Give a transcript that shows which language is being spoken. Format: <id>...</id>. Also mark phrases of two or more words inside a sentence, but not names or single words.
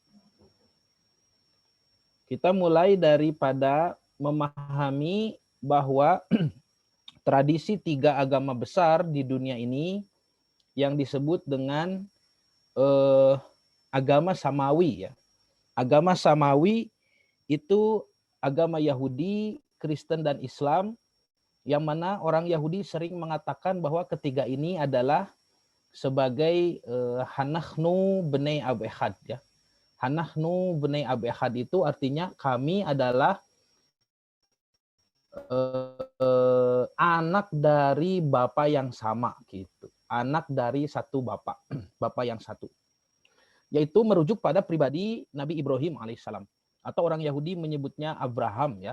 <id>Kita mulai daripada memahami bahwa tradisi 3 agama besar di dunia ini yang disebut dengan agama Samawi ya. Agama Samawi itu agama Yahudi, Kristen dan Islam, yang mana orang Yahudi sering mengatakan bahwa ketiga ini adalah sebagai</id> <he>אנחנו בני אב אחד</he> <id>ya.</id> <he>אנחנו בני אב אחד</he> <id>itu artinya kami adalah anak dari Bapa yang sama gitu. Anak dari satu Bapa, Bapa yang satu. Yaitu merujuk pada pribadi Nabi Ibrahim alaihissalam. Atau orang Yahudi menyebutnya Abraham ya.</id>